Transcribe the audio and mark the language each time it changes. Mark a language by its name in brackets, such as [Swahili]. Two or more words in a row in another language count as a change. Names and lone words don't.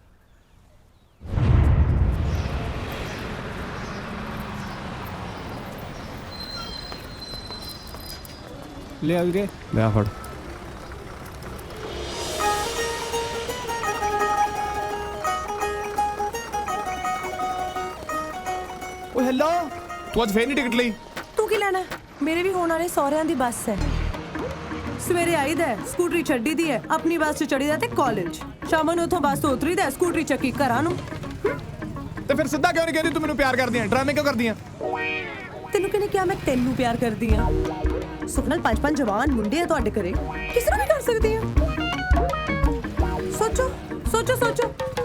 [Punjabi] ਲੈ ਆ ਵੀਰੇ ਲੈ ਫੜ ਓਏ ਹੈਲੋ ਤੂੰ ਅੱਜ ਫੇਰ ਨਹੀਂ ਟਿਕਟ ਲਈ ਤੂੰ ਕੀ ਲੈਣਾ ਮੇਰੇ ਵੀ ਹੋਣ ਵਾਲੇ ਸਹੁਰਿਆਂ ਦੀ ਬੱਸ ਹੈ ਸਵੇਰੇ ਆਈਦਾ ਸਕੂਟਰੀ ਛੱਡੀ ਦੀ ਹੈ ਆਪਣੀ ਬੱਸ 'ਚ ਚੜੀਦਾ ਤੇ ਕਾਲਜ ਸ਼ਾਮ ਨੂੰ ਉੱਥੋਂ ਬੱਸ ਤੋਂ ਉਤਰੀਦਾ ਸਕੂਟਰੀ ਚੱਕੀ ਘਰਾਂ ਨੂੰ ਤੇ ਫਿਰ ਸਿੱਧਾ ਕਿਉਂ ਨਹੀਂ ਕਹਿੰਦੀ ਤੂੰ ਮੈਨੂੰ ਪਿਆਰ ਕਰਦੀ ਹੈ ਡਰਾਮੇ ਕਿਉਂ ਕਰਦੀ ਹੈ ਤੈਨੂੰ ਕਿਹਨੇ ਕਿਹਾ ਮੈਂ ਤੈਨੂੰ ਪਿਆਰ ਕਰਦੀ ਆ ਸੁਖਨਲ ਪੰਜ ਜਵਾਨ ਮੁੰਡੇ ਆ ਤੁਹਾਡੇ ਘਰੇ ਕਿਸ ਨੂੰ ਵੀ ਕਰ ਸਕਦੀ ਆ ਸੋਚੋ ਸੋਚੋ ਸੋਚੋ